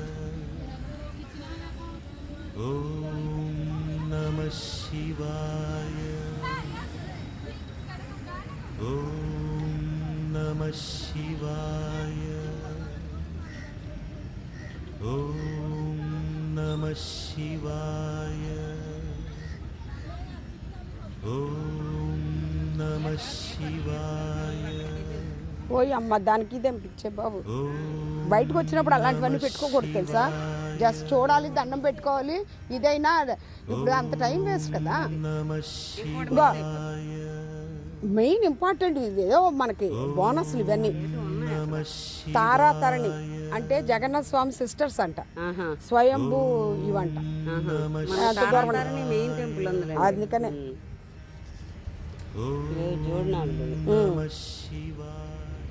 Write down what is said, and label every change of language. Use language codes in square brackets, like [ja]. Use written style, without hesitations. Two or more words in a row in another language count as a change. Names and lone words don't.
[sa] ओम नमः शिवाय ओम नमः शिवाय ओम नमः शिवाय ओम नमः शिवाय [te] పోయి అమ్మ దానికి తెంపించే బాబు. [sa] ओम [te] బయటకు వచ్చినప్పుడు అలాంటివన్నీ పెట్టుకోకూడదు తెలుసా? జస్ట్ చూడాలి, దండం పెట్టుకోవాలి. ఇదైనా ఇప్పుడు అంత [en] time waste [te] కదా. [sa] नमः [te] ఇగో [en] main important [te] ఇది ఏదో మనకి బోనస్లు ఇవన్నీ. [sa] नमः [te] తారా తరణి అంటే జగన్నాథ స్వామి సిస్టర్స్ అంట, స్వయంభూ ఇవంట. అంత దూరం తారాతారిణి [en] main temple [te] ఉంది. అందుకనే [sa] ओम [te] చూడనాడు [sa] नमः शिवाय